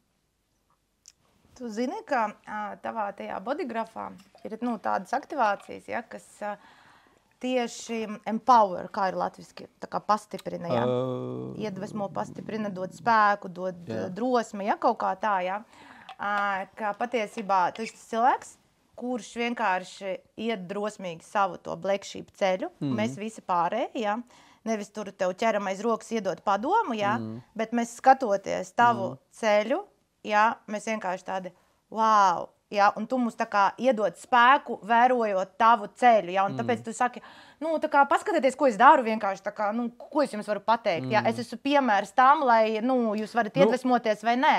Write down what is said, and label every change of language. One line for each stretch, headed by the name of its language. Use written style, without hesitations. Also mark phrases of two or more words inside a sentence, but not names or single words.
Latvian: Tu zini, ka tavā tajā bodygrafā ir tādas aktivācijas, kas tieši empower, kā ir latviski, tā kā pastiprina, iedvesmo, pastiprina, dod spēku, dod drosmi, kaut kā tā, ka patiesībā tu esi cilvēks, kurš vienkārši iet drosmīgi savu to
English: black sheep
Latvian: ceļu, mēs visi pārējie, nevis tur tev ķeram aiz rokas iedot padomu, bet mēs skatoties tavu ceļu, mēs vienkārši tādi, wow, un tu mums tā kā iedod spēku, vērojot tavu ceļu, un tāpēc tu saki, tā kā paskatieties, ko es daru vienkārši, tā kā, ko es jums varu pateikt, es esmu piemērs tam, lai, jūs varat iedvesmoties vai nē.